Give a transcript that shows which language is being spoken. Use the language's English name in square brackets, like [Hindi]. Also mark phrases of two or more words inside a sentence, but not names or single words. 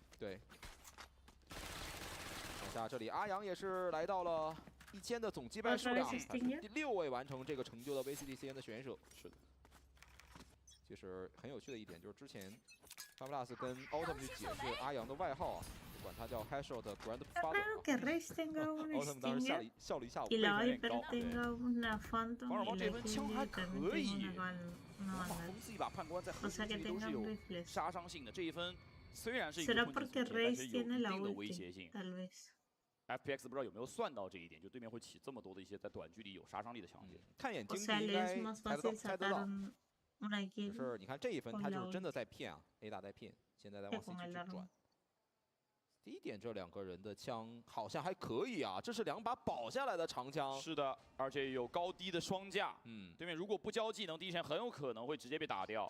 [Chinese] 对。看下这里，阿阳也是来到了1000的总击败数量，他是第6位完成这个成就的 VCT CN 的选手。是的。其实很有趣的一点就是之前 FPX 跟 Autumn 去解释阿阳的外号啊，管他叫 [English] Headshot Grandfather。 [Spanish] Raro que Reis tenga un [Chinese] Autumn 当时 [Spanish] Stinger [Chinese] 笑了一下午， [Spanish] y [Chinese] 辈 [Spanish] la [Chinese] 分有点 [Spanish] Viper [Chinese] 高。 [Spanish] tenga una Phantom [Chinese] 王 [Spanish] y [Chinese] 小 [Spanish] la [Chinese] 这份枪还 [Spanish] Killy también [Chinese] 可 [Spanish] tenga [Chinese] 以， [Spanish] una [Chinese] 打 [Spanish] bala. [Chinese] 疯自己把判官在核 [Spanish] O [Chinese] 心 [Spanish] sea que [Chinese] 区都是 [Spanish] tenga [Chinese] 有 [Spanish] rifles. [Chinese] 杀伤性的，这一分虽然是一个 [Spanish] ¿Será [Chinese] 混战 [Spanish] porque [Chinese] 组但 [Spanish] Reis [Chinese] 是有一 [Spanish] tiene la [Chinese] 定的威 [Spanish] ulti? [Chinese] 胁性。 [Spanish] Tal vez. [Chinese] FPX 不知道有没有算到这一点，就对面会起这么多的一些在短距离有杀伤力的强点。看眼 [Spanish] O [Chinese] 睛 [Spanish] sea, [Chinese] 应 [Spanish] le [Chinese] 该 [Spanish] es más [Chinese] 猜得到， [Spanish] fácil [Chinese] 猜得 [Spanish] sacar [Chinese] 到。 [Spanish] una [Chinese] 可 [Spanish] kill [Chinese] 是你看这一分， [Spanish] con [Chinese] 他 [Spanish] la [Chinese] 就是真的 [Spanish] ulti [Chinese] 在骗啊 ，A 大在骗，现在在 [Spanish] que [Chinese] 往 C [Spanish] con [Chinese] 区 [Spanish] el [Chinese] 去 [Spanish] arma. [Chinese] 转。第一点，这两个人的枪好像还可以啊，这是2把保下来的长枪。是的，而且有高低的双架。嗯，对面如果不交技能，第一时间很有可能会直接被打掉。